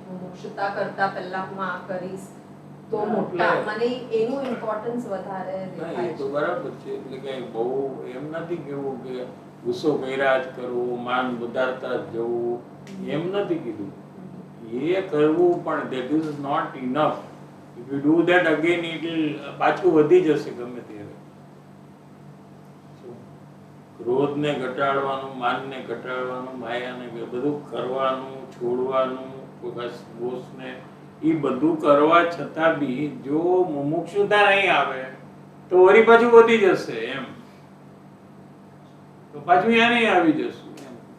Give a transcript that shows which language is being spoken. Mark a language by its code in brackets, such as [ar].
[gu] હું મોક્ષતા કરતા પહેલા હું આ કરીશ તો મોટા મને એનું ઇમ્પોર્ટન્સ વધારે ના, એ દેખાય તો છે. બરાબર છે. એટલે કે બહુ એમ નથી કેવું કે ગુસ્સો કર્યા જ કરવું, માન વધારતા જ જવું, એમ નથી કીધું. એ કરવું પણ [en] that is not enough. If you do that again, it will [gu] પાછું વધી જશે ગમે ત્યારે. ક્રોધને ઘટાડવાનું, માનને ઘટાડવાનું, માયાને બધું કરવાનું, છોડવાનું, બોસને એ બધું કરવા છતાં બી જો મુમુક્ષુતા નહીં આવે તો વળી પાછું વધી જશે એમ, તો પાછું અહીંયા નહીં આવી જશું એમ.